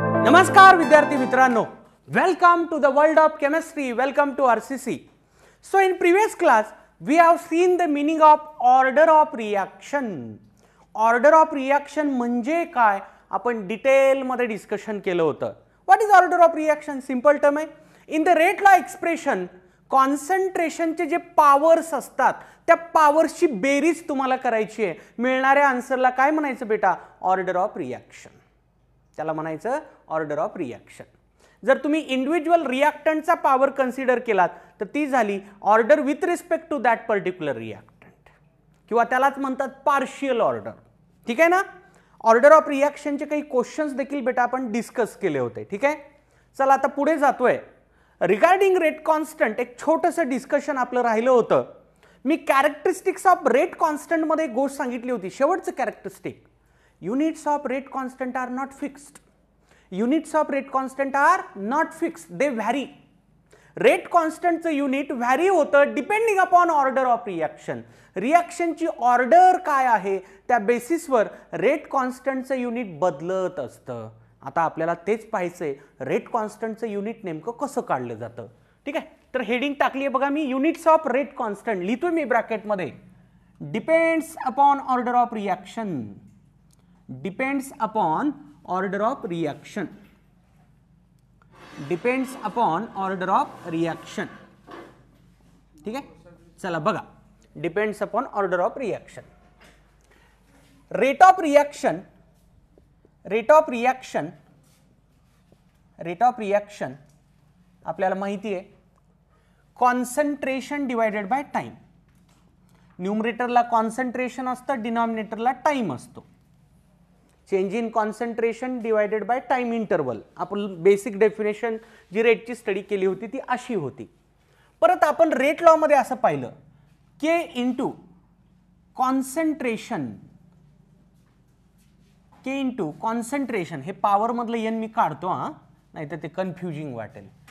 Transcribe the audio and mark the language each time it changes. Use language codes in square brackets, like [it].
[mr] नमस्कार विद्यार्थी मित्रांनो, [en] welcome to the world of chemistry, welcome to RCC. So in previous class we have seen the meaning of order of reaction. [mr] Order of reaction म्हणजे काय आपण detail मध्ये discussion केलं होतं. [en] What is order of reaction? [mr] Simple term आहे. [en] in the rate law expression [mr] कॉन्सन्ट्रेशनचे जे powers असतात त्या पॉवर्सची बेरीज तुम्हाला करायची आहे. मिळणाऱ्या आन्सरला काय म्हणायचं बेटा? Order of reaction. त्याला म्हणायचं ऑर्डर ऑफ रिएक्शन. जर तुम्ही इंडिव्हिज्युअल रिएक्टंटचा पॉवर कन्सिडर केलात तर ती झाली [en] order with respect to that particular reactant, [mr] किंवा त्यालाच म्हणतात पार्शियल ऑर्डर. ठीक आहे ना. ऑर्डर ऑफ रिएक्शनचे काही क्वेश्चन्स देखील बेटा आपण डिस्कस केले होते. ठीक आहे. चला आता पुढे जातोय. रिगार्डिंग रेट कॉन्स्टंट एक छोटंसं डिस्कशन आपलं राहिलं होतं. मी कॅरेक्टरिस्टिक्स ऑफ रेट कॉन्स्टंट मध्ये एक गोष्ट सांगितली होती. शेवटचं characteristic, [en] units of rate constant are not fixed. Units of rate constant are not fixed, they vary. [mr] Rate constant चं युनिट व्हॅरी होतं [en] Depending upon order of reaction. [mr] रिएक्शनची order काय आहे त्या बेसिसवर रेट कॉन्स्टंटचं युनिट बदलत असतं. आता आपल्याला तेच पाहायचंय, रेट कॉन्स्टंटचं युनिट नेमकं कसं काढलं जातं. ठीक आहे. तर हेडिंग टाकली आहे बघा मी, युनिट्स ऑफ रेट कॉन्स्टंट लिहितोय मी ब्रॅकेटमध्ये. [en] Depends upon order of reaction. Depends upon order of reaction. Depends upon order of reaction. [mr] ठीक आहे. चला बघा, [en] Depends upon order of reaction. Rate of reaction, rate of reaction, rate of reaction [mr] आपल्याला माहिती आहे [en] Concentration divided by time. [mr] न्यूमरेटरला concentration असतं, डिनॉमिनेटरला time असतो. [en] Change in concentration divided by time interval. [mr] आपण बेसिक डेफिनेशन जी रेटची स्टडी केली होती ती अशी होती. परत आपण रेट लॉ मध्ये असं पाहिलं, के इंटू कॉन्सन्ट्रेशन, के इंटू कॉन्सन्ट्रेशन, हे पॉवर मधलं एन मी काढतो हा, नाही तर ते कन्फ्युजिंग वाटेल.